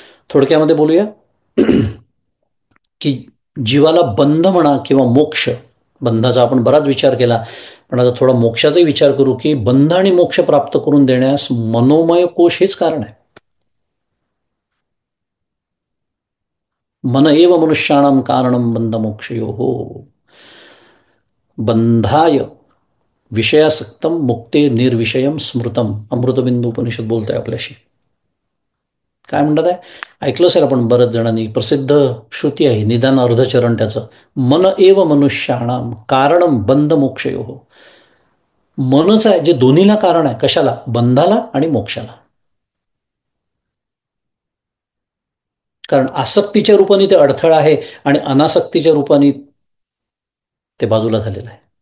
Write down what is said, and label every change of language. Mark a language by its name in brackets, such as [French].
[Marathi] थोडक्यामध्ये बोलूया की जीवाला बंध म्हणा किंवा मोक्ष. बंधाचा आपण बराच विचार केला, पण आता थोडा मोक्षाचाही विचार करू की बंध आणि मोक्ष प्राप्त करून देण्यास मनोमय कोश हेच कारण आहे. [Sanskrit] मन एव मनुष्याणाम कारणम बंध मोक्षयोः. बंधाय विषयासक्तम मुक्ते निर्विषयम स्मृतम. [Marathi] अमृतबिंदू उपनिषद बोलतंय आपल्याशी. काय म्हणतात आहे? ऐकलं असेल आपण बऱ्याच जणांनी. प्रसिद्ध श्रुती आहे, निदान अर्धचरण त्याचं. [Sanskrit] मन एव मनुष्याणाम कारणम बंध मोक्षयोः. [Marathi] मनच आहे जे दोन्हीला कारण आहे. कशाला? बंधाला आणि मोक्षाला. कारण आसक्तीच्या रूपाने ते अडथळा आहे आणि अनासक्तीच्या रूपाने ते बाजूला झालेलं आहे.